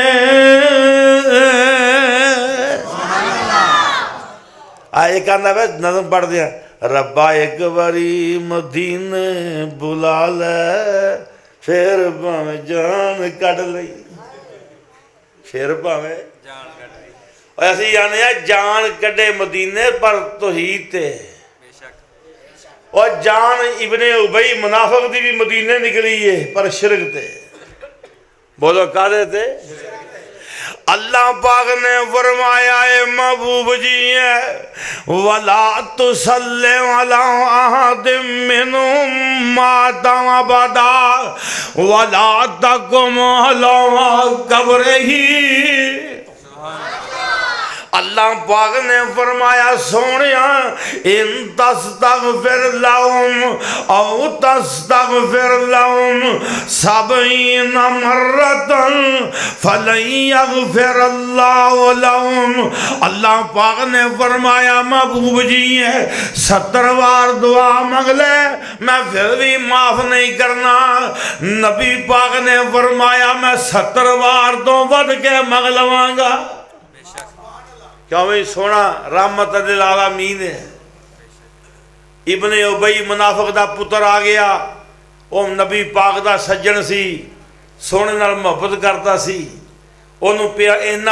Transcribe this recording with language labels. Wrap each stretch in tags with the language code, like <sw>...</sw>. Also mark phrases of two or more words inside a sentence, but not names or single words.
<pa>آئے کہنا وے نظم پڑھ دیا ربا ایک واری مدینے بلا لے فیر بھاوے جان کٹ لئی فیر بھاوے اسی جانے جان کڈے مدینے پر توحید تے اور جان ابن ابی منافق دی بھی مدینے نکلی ہے پر شرک تے بولو کادے تے اللہ پاک نے فرمایا ہے محبوب جی ہے</pa> <ar>ولا تصل على أحد منهم مات أبدا ولا تقم على قبره</ar> <pa>اللہ پاک نے فرمایا سوہنیا</pa> <ar>إن تستغفر لهم أو تستغفر لهم سبعين مرة فلن يغفر الله لهم</ar> <pa>اللہ پاک نے فرمایا محبوب جی ہے 70 بار دعا منگ لے میں فیر بھی معاف نہیں کرنا نبی پاک نے فرمایا میں 70 بار تو ودھ کے منگ لواں گا کیوں بھائی سوہنا رحمت دل عالمین ہے ابن ابی منافق دا پتر آ گیا وہ نبی پاک دا سجن سی سوہنے نال محبت کرتا سی اونوں اِنّا</pa>